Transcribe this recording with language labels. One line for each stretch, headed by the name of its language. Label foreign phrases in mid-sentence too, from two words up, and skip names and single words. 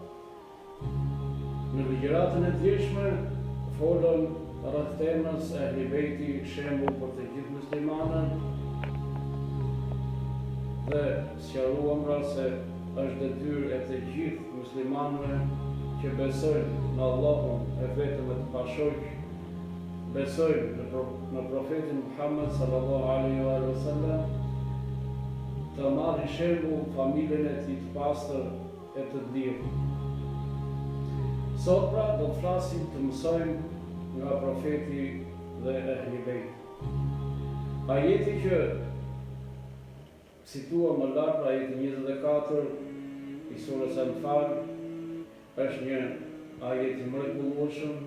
Albanian: Në ligjëratën e tjeshme folën rreth temës ehli bejti, shembull për të gjithë muslimanët, dhe sqaruam pra se është detyrë e të gjithë muslimanëve që besojnë në Allahun e vetëm e të pashoq, besojnë në profetin Muhammed
Arabic: صلى الله عليه وسلم,
Albanian: të marrin shembull familjen e tij të pastër e të lirë. Sot pra do të flasim të mësojmë nga profeti dhe ehli bejt. Ajeti që situam më lart, ajeti 24 i surës Al-Anfal, është një ajet i mrekullueshëm.